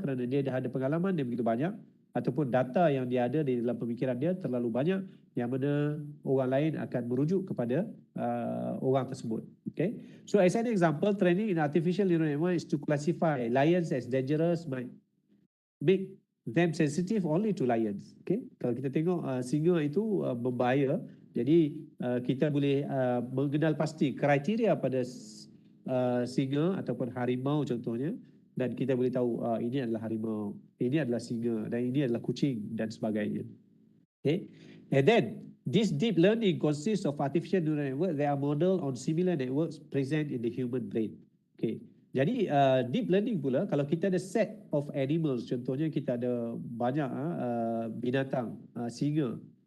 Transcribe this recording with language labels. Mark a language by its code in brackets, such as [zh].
[ms] Kerana dia dah ada pengalaman yang begitu banyak, ataupun data yang dia ada di dalam pemikiran dia terlalu banyak, yang mana orang lain akan merujuk kepada orang tersebut. Okay. [en] So as an example, training in artificial neural network is to classify lions as dangerous, might make them sensitive only to lions. Okay. [ms] Kalau kita tengok singa itu berbahaya, jadi kita boleh mengenal pasti kriteria pada singa ataupun harimau contohnya, dan kita boleh tahu ini adalah harimau, ini adalah singa, dan ini adalah kucing dan sebagainya. Okay. [en] And then this deep learning consists of artificial neural network that are modeled on similar networks present in the human brain. [ms] Okay. Jadi deep learning pula, kalau kita ada [en] set of animals, [ms] contohnya kita ada banyak binatang, singa.